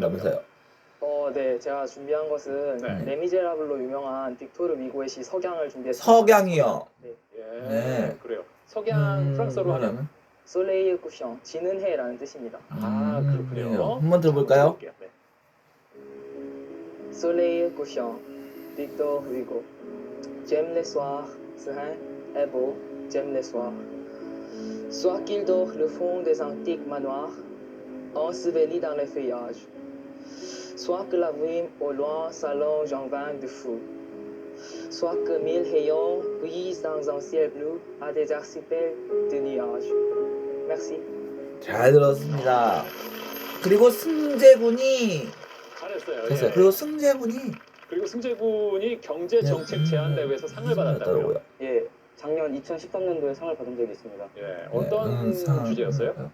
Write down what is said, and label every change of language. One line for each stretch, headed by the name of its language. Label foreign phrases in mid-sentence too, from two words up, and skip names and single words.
Korean: 한다면서요? 네, 제가 준비한 것은 네. 레미제라블로 유명한 빅토르 미고의 시 석양을 준비했습니다. 석양이요. 예, 네. 그래요. 석양 프랑스어로 하면
French: soleil couchant,
Korean: 지는 해라는 뜻입니다. 아, 그렇군요. 한번 들어볼까요? 네.
French: Soleil couchant, Victor Hugo. J'aime les soirs sereins et beaux, j'aime les soirs. Soit qu'il dort le fond des antiques manoirs, enseveli dans les feuillages. Soit que la brume au loin s'allonge en vague de fou. Soit que mille rayons brisent dans un ciel bleu à des archipels de nuages. Merci.
Korean: 잘 들었습니다. 그리고 승재군이 잘했어요. 됐어요. 예. 그리고 승재군이 그리고 승재군이 경제정책 제안대회에서 상을 받았다고요. 예, 작년 2013년도에 상을 받은 적이 있습니다. 예, 어떤 주제였어요?